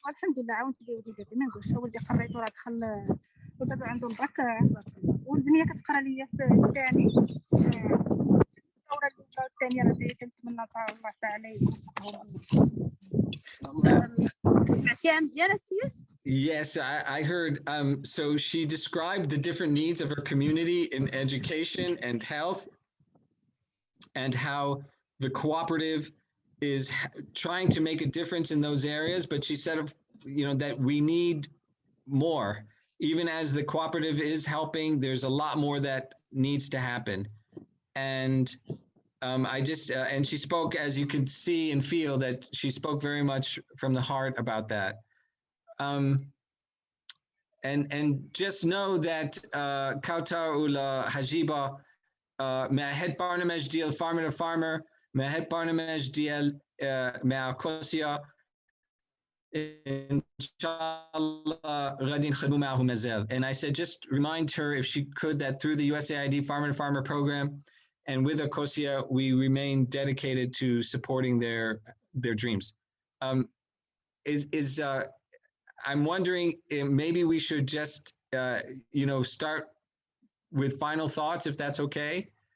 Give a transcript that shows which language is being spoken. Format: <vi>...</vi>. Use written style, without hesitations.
<ar>الحمد لله عاونت بيه وليداتي، ما نقولش ولدي قريتو راه دخل ودابا عنده الباك، والبنيه كتقرا ليا في الثاني، الدوره الاولى والثانيه راه كنتمنى الله تعالى سمعتيها مزيان السيوس؟</ar> <en>Yes, I heard. So she described the different needs of her community in education and health, and how the cooperative is trying to make a difference in those areas. But she said, that we need more. Even as the cooperative is helping, there's a lot more that needs to happen. And and she spoke, as you can see and feel, that she spoke very much from the heart about that. And just know that</en> <ar>Kaoutar ula Hajiba مع هاد برنامج ديال farmer to farmer، مع هاد برنامج ديال مع كوسيا إن شاء الله غادي نخدموا معه مازال.</ar> <en>And I said, just remind her if she could that through the USAID Farmer to Farmer program and with Ecosia, we remain dedicated to supporting their dreams. I'm wondering if maybe we should just start with final thoughts, if that's okay.</en>